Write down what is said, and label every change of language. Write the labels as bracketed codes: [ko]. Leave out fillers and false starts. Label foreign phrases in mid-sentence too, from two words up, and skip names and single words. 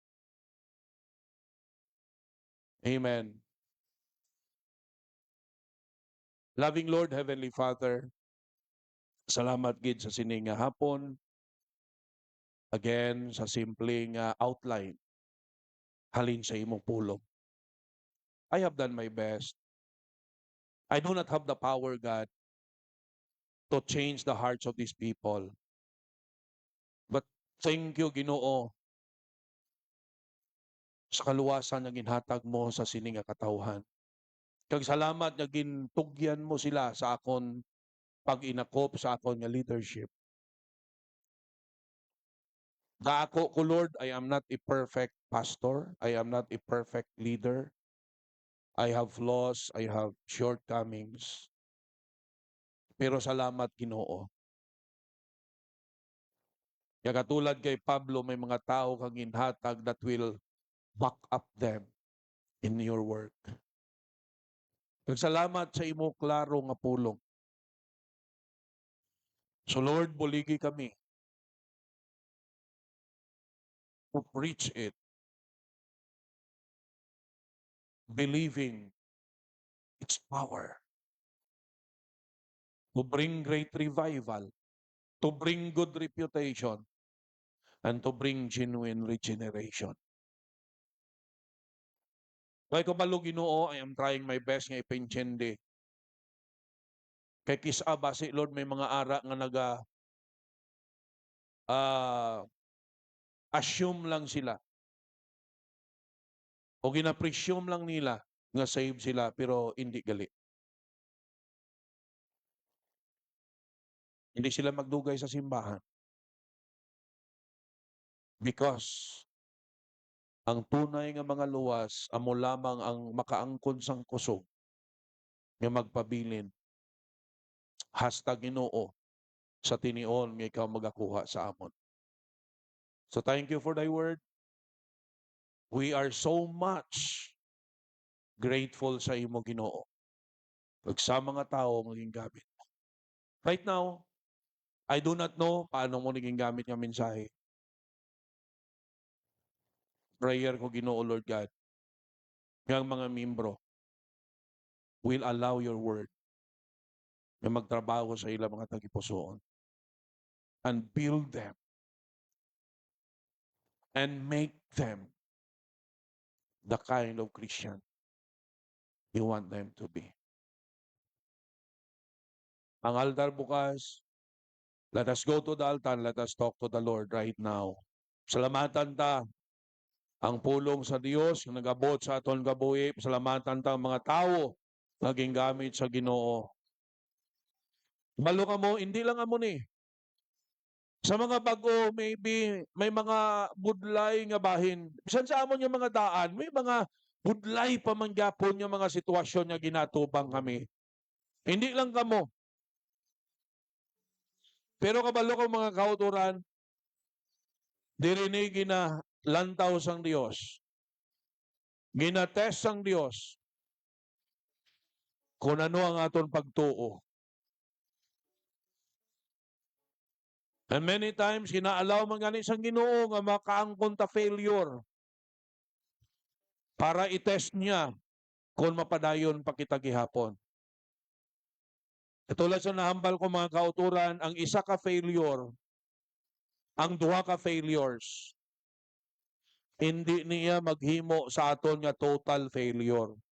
[en] Amen. Loving Lord, Heavenly Father, [hil] salamat gid sa sining nga hapon. Again, sa simpleng outline halin sa imong pulong. [en] I have done my best. I do not have the power, God, to change the hearts of these people. But thank you, [hil] Ginoo, sa kaluwasan nga ginhatag mo sa sining nga katawhan. Kag salamat nga gintugyan mo sila sa akon pag-inakop sa akon nga leadership. Gaako ko, [en] Lord, I am not a perfect pastor. I am not a perfect leader. I have flaws. I have shortcomings. [hil] Pero salamat, Ginoo. [tl] Kaya katulad kay Pablo, may mga tao kang [hil] ginhatag [en] that will back up them in your work. [hil] Salamat sa imo klaro nga pulong. [en] So Lord, [hil] buligi kami [en] to preach it, believing its power to bring great revival, to bring good reputation, and to bring genuine regeneration. [hil] Kaya kabalo, Ginoo, [en] I am trying my best nga ipinchende. [hil] Kay kisa basi, Lord, may mga ara nga assume lang sila. O gina-presume lang nila nga save sila pero hindi gali. Hindi sila magdugay sa simbahan. Because ang tunay nga mga luwas, amo lamang ang makaangkon sang kusog nga magpabilin. #Ginoo sa tinion nga ikaw magakuha sa amon. [en] So thank you for thy word. We are so much grateful [hil] sa imo, Ginoo. Ug sa mga tao maging gamit mo. [en] Right now, I do not know [tl] paano mo naging gamit yung mensahe. [en] Prayer ko, Ginoo Lord God, [tl] yung mga membro [en] will allow your word [hil] na magtrabaho sa ilang mga tagipusoon [en] and build them and make them the kind of Christian you want them to be. [hil] Ang altar bukas, [en] let us go to the altar, let us talk to the Lord right now. [hil] Salamatan ta ang pulong sa Dios nga nagabot sa aton gabuhi. Salamatan ta ang mga tawo naging gamit sa Ginoo. Balo ka mo, hindi lang amo ni. Sa mga bago, maybe may mga budlay nga bahin. Bisan sa amon yung mga daan, may mga budlay pa man gyapon yung mga sitwasyon nga ginatubang kami. Hindi lang kamo. Pero kabalo ko mga kauturan, dirinig gina lantaw sang Dios. Ginatest sang Dios kung ano ang aton pagtuo. [en] And many times, [hil] kinaalaw man gani sang Ginoo nga makaangkon ta failure para i-test niya kung mapadayon pa kita gihapon. Katulad sa nahambal ko mga kauturan, ang isa ka failure, ang duha ka failures, hindi niya maghimo sa aton nga [en] total failure.